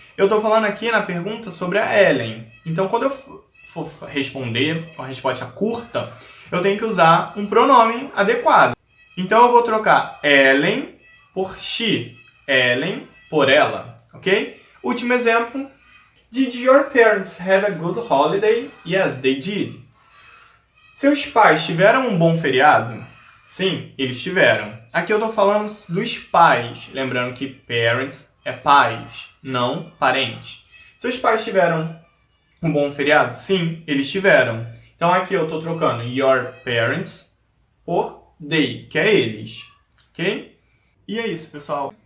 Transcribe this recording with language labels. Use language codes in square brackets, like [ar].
[pt] Eu estou falando aqui na pergunta sobre a Ellen. Então, quando eu for responder uma resposta curta, eu tenho que usar um pronome adequado. Então, eu vou trocar Ellen por she. Ellen por ela, ok? Último exemplo. [en] Did your parents have a good holiday? Yes, they did. [pt] Seus pais tiveram um bom feriado? Sim, eles tiveram. Aqui eu estou falando dos pais. Lembrando que parents é pais, não parentes. Seus pais tiveram um bom feriado? Sim, eles tiveram. Então aqui eu estou trocando [en] your parents [pt] por they, que é eles, ok? E é isso, pessoal.